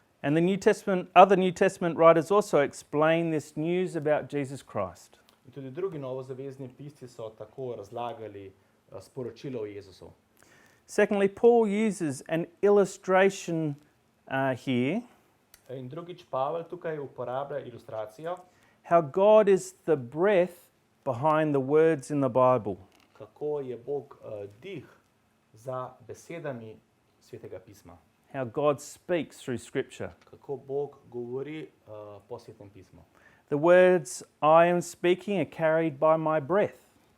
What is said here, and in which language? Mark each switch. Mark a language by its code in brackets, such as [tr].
[en] And other New Testament writers also explain this news about Jesus Christ. [sl] In tudi drugi novozavezni pisci so tako razlagali sporočilo o Jezusu. [en] Secondly, Paul uses an illustration here, [sl] In drugič, Pavel tukaj uporablja ilustracijo, [en] how God is the breath behind the words in the Bible. [sl] kako je Bog dih za besedami Svetega pisma. [en] How God speaks through Scripture. [sl] Kako Bog govori po Svetem pismu. [en] The words I am speaking are carried by my breath.